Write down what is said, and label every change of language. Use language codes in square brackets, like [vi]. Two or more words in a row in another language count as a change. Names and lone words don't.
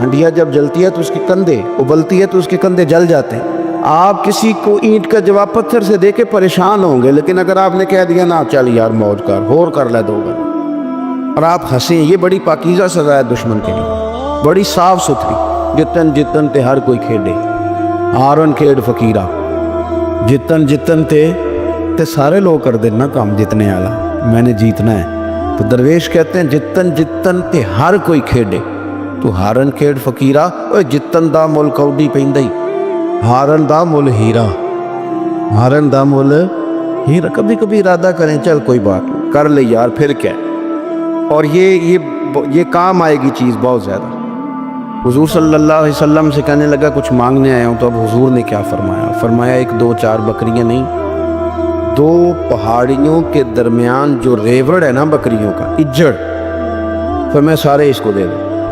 [ur] ہنڈیا جب جلتی ہے تو اس کے کندھے ابلتی ہے تو اس کے کندھے جل جاتے ہیں۔ آپ کسی کو اینٹ کا جواب پتھر سے دے کے پریشان ہوں گے، لیکن اگر آپ نے کہہ دیا نا چل یار موج کر، [pa] ہور کر لے [ur] دو گا، اور آپ ہنسیں، یہ بڑی پاکیزہ سزا ہے دشمن کے لیے، بڑی صاف ستھری۔ [pa] جتن جتن تے ہر کوئی کھیڈے، آرن کھیڈ فقیرہ، جتن جتن تے سارے لوگ کر دینا کام جتنے والا، [ur] میں نے جیتنا ہے۔ تو درویش کہتے ہیں [pa] جتن جتن تے ہر کوئی کھیڈے، تو ہارن کھیڈ فقیرہ، اوے جتن دا مل کوڈی پیندی، ہارن دا مل ہیرا، ہارن دا مل ہیرا۔ [ur] کبھی کبھی ارادہ کریں چل کوئی بات نہیں، کر لے یار، پھر کیا، اور یہ کام آئے گی چیز بہت زیادہ۔ حضور صلی اللہ علیہ وسلم سے کہنے لگا کچھ مانگنے آیا ہوں، تو اب حضور نے کیا فرمایا؟ فرمایا ایک دو چار بکریاں نہیں، دو پہاڑیوں کے درمیان جو ریوڑ ہے نا بکریوں کا، اجڑ، پھر میں سارے اس کو دے دوں۔